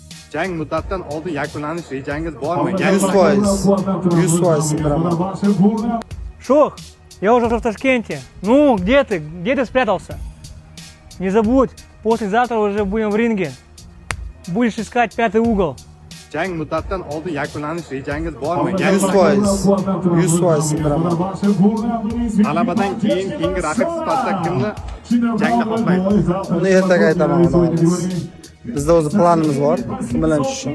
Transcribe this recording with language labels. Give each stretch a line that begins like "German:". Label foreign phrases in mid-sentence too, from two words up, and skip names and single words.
Uzbek: Jang muddatidan oldin yakunlanish rejangiz bormi?
Russian: 100%. 100% сыграл. Шох, я уже в Ташкенте. Ну, где ты? Где ты спрятался? Не забудь, послезавтра уже будем в ринге. Будешь искать пятый угол.
Uzbek: Jang muddatidan oldin yakunlanish rejangiz bormi?
Russian: 100%. 100% сыграл.
Uzbek: G'alabadan keyingi raqib sifatida kimni jangda xohlaysiz? Buni ertaga aytaman, xudo xohlasa. Bizda o'zi planimiz bor, kim bilan tushishim.